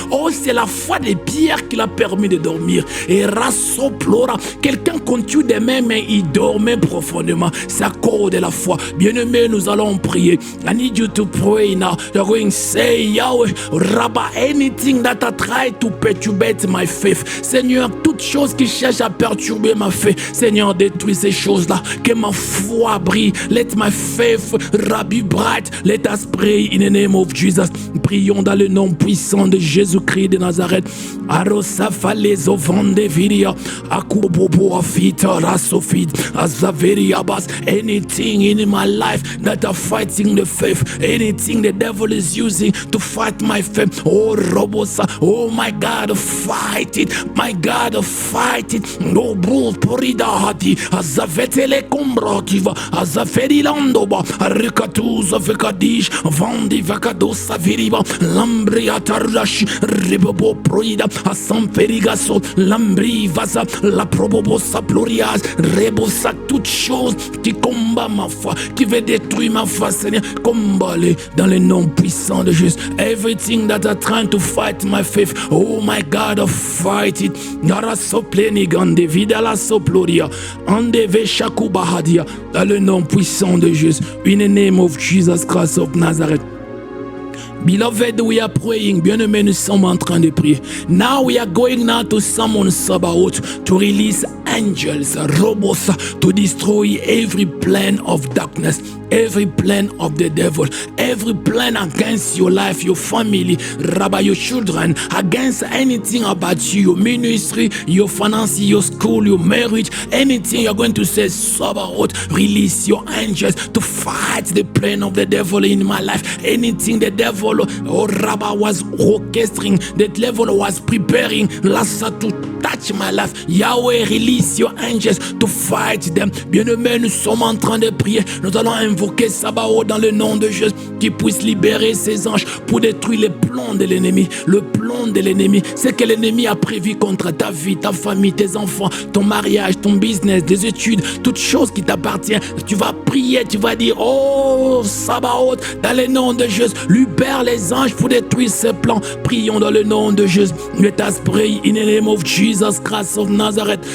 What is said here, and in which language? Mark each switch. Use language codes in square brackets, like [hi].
[fr] Oh, c'est la foi de Pierre qui l'a permis de dormir. Et rassoplora, quelqu'un continue demain, mais il dormait profondément. C'est à cause de la foi. Bien-aimé, nous allons prier. [en] I need you to pray now. You're going to say, Yahweh, Rabba, anything that I try to perturb my faith. [fr] Seigneur, toute chose qui cherche à perturber ma foi, Seigneur, détruis ces choses-là. Que ma foi brille. [en] Let my faith be bright. Let us pray in the name of Jesus. [fr] Prions dans le nom puissant de Jésus-Christ de Nazareth. Arosafales ovande viria. Akubobo afita rasofit. Azaveriabas. [en] Anything in my life that are fighting the faith. Anything the devil is using to fight my faith. Oh, Robosa. Oh, my God, fight it. My God, fight it. No bro porida hati. Azavetele kombrativa. Azaferilandoba. Arikatuz vekadish. Vandi vakadosa viriba. Lambria tarlash. Ribobo proida. Asamferigaso. Lambri vasa. La probobosa plurias. Rebosa. [fr] Toute chose qui combat ma foi. Qui veut détruire ma foi, Seigneur. Combat-les dans le nom puissant de Jésus. [en] Everything that are trying to fight my faith. Oh my God, fight it. Nara sopleni gande vidala soploria. Andeve shakubahadia. [fr] Dans le nom puissant de Jésus. [en] In the name of Jesus Christ of Nazareth. Beloved, we are praying. [fr] Bien-aimés, nous sommes en train de prier. [en] Now we are going now to summon Sabaoth to release angels, robos, to destroy every plan of darkness, every plan of the devil, every plan against your life, your family, Rabbi, your children, against anything about you, your ministry, your finances, your school, your marriage, anything you're going to say, Sabaoth, release your angels to fight the plan of the devil in my life. Anything the devil, oh Rabbi, was orchestrating, the devil was preparing, to touch my life. Yahweh, release your angels to fight them. [fr] Bien-aimés, nous sommes en train de prier. Nous allons invoquer Sabaoth dans le nom de Jésus, qui puisse libérer ses anges pour détruire les plans de l'ennemi. Le plan de l'ennemi, c'est que l'ennemi a prévu contre ta vie, ta famille, tes enfants, ton mariage, ton business, des études, toutes choses qui t'appartiennent. Tu vas prier, tu vas dire, oh Sabaoth, dans le nom de Jésus, libère les anges pour détruire ses plans. Prions dans le nom de Jésus. [en] Let us pray in the name of Jesus Christ of Nazareth.